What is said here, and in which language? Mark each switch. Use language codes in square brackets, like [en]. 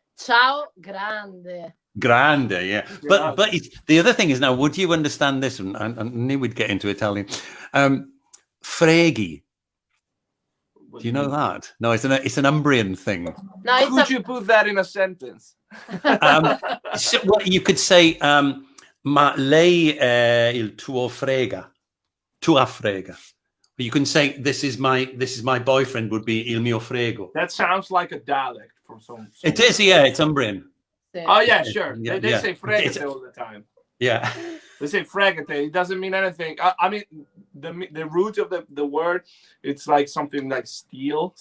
[it] Ciao, grande. Grande, yeah. [en] But the other thing is, now, would you understand this? And I knew we'd get into Italian. Freghi. Do you know that? No, it's an Umbrian thing. No, could you put that in a sentence? So, well, you could say, [it] "Ma lei è il tuo frega." Tua frega. [en] You can say, this is my boyfriend, would be [it] il mio frego. [en] That sounds like a dialect from some. It is, yeah. It's Umbrian. Oh yeah, sure. They say fregate all the time. Yeah. They say fregate. It doesn't mean anything. I mean, the root of the word, it's like something like stealing.